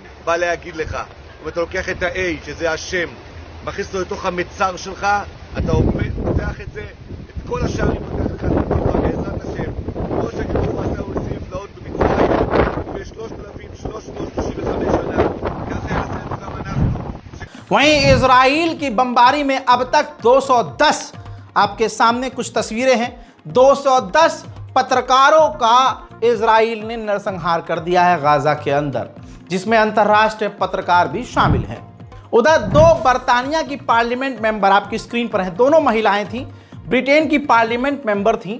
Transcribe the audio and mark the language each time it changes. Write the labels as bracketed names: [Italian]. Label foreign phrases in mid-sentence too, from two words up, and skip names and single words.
[Hebrew] בא להגיד לך, אם אתה לוקח את ה-A, שזה השם, מכניס אותו לתוך המצר שלך, אתה פותח את זה, את כל השערים פותח לך לתוכה בעזרת השם. כמו שהקדוש ברוך הוא עשה נפלאות במצרים, ב-3335 שנה, ככה יעשה לנו גם אנחנו. [Hindi] वहीं इजराइल की बमबारी में अब तक 210, आपके सामने कुछ तस्वीरें हैं, 210 पत्रकारों का इजराइल ने नरसंहार कर दिया है गाजा के अंदर, जिसमें अंतर्राष्ट्रीय पत्रकार भी शामिल हैं। उधर 2 बर्तानिया की [English] parliament member [Hindi] आपकी स्क्रीन पर हैं, दोनों महिलाएं थीं, ब्रिटेन की [English] parliament member [Hindi] थीं।